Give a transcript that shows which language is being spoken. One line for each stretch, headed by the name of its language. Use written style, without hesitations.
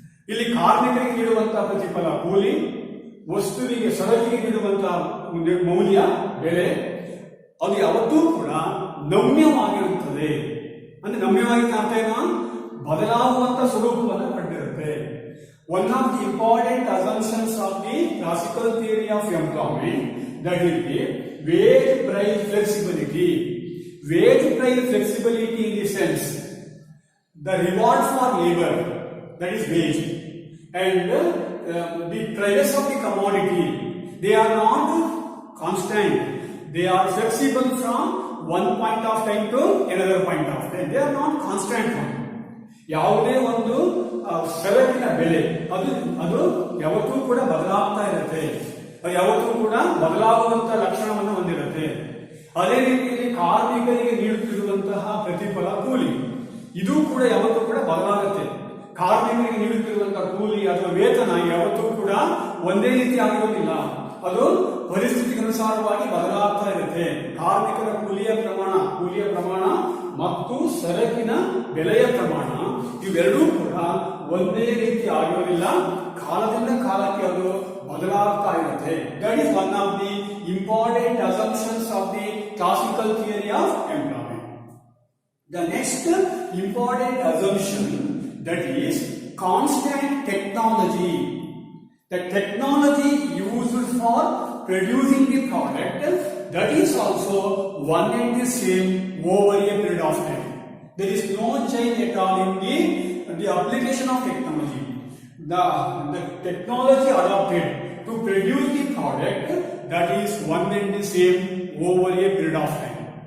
Kannada: ಇಲ್ಲಿ ಕಾರ್ಮಿಕರಿಗೆ ನೀಡುವಂತಹ ಪ್ರತಿಫಲ ಕೂಲಿ, ವಸ್ತುವಿಗೆ ಸರಕಿಗೆ ನೀಡುವಂತಹ ಮೌಲ್ಯ ಬೆಲೆ, ಅದು ಯಾವತ್ತೂ ಕೂಡ ನಮ್ಯವಾಗಿರುತ್ತದೆ. ಅಂದ್ರೆ ನಮ್ಯವಾಗಿ ಅರ್ಥ ಏನು? ಬದಲಾಗುವಂತ ಸ್ವರೂಪವನ್ನು ಪಡೆದಿರುತ್ತೆ.
English: One of the important assumptions of the classical theory of employment, that is the wage price flexibility. Wage price flexibility in the sense the reward for labor, that is wage, and the price of the commodity, they are not constant. They are flexible from one point of time to another point of time. They are not constant.
Kannada: ಯಾವುದೇ ಒಂದು ಸರಕಿನ ಬೆಲೆ ಅದು ಯಾವತ್ತೂ ಕೂಡ ಬದಲಾಗ್ತಾ ಇರುತ್ತೆ. ಯಾವತ್ತೂ ಕೂಡ ಬದಲಾಗುವಂತಹ ಲಕ್ಷಣವನ್ನು ಹೊಂದಿರುತ್ತೆ. ಅದೇ ರೀತಿಯಲ್ಲಿ ಕಾರ್ಮಿಕರಿಗೆ ನೀಡುತ್ತಿರುವಂತಹ ಪ್ರತಿಫಲ ಕೂಲಿ, ಇದು ಕೂಡ ಯಾವತ್ತೂ ಕೂಡ ಬದಲಾಗುತ್ತೆ. ಕಾರ್ಮಿಕರಿಗೆ ನೀಡುತ್ತಿರುವಂತಹ ಕೂಲಿ ಅಥವಾ ವೇತನ ಯಾವತ್ತೂ ಕೂಡ ಒಂದೇ ರೀತಿ ಆಗಿರೋದಿಲ್ಲ. ಅದು ಪರಿಸ್ಥಿತಿಗನುಸಾರವಾಗಿ ಬದಲಾಗ್ತಾ ಇರುತ್ತೆ. ಕಾರ್ಮಿಕರ ಕೂಲಿಯ ಪ್ರಮಾಣ ಮತ್ತು ಸರಕಿನ ಬೆಲೆಯ ಪ್ರಮಾಣ ಇವೆರಡೂ ಕೂಡ ಒಂದೇ ರೀತಿ ಆಗಿರೋದಿಲ್ಲ. ಕಾಲದಿಂದ ಕಾಲಕ್ಕೆ ಅದು ಬದಲಾಗ್ತಾ ಇರುತ್ತೆ.
English: That is one of the important assumptions of the classical theory of employment. The next important assumption, that is constant technology. The technology used for producing the product, that is also one and the same over a period of time. There is no change at all in the application of technology. The technology adopted to produce the product, that is one and the same over a period of time.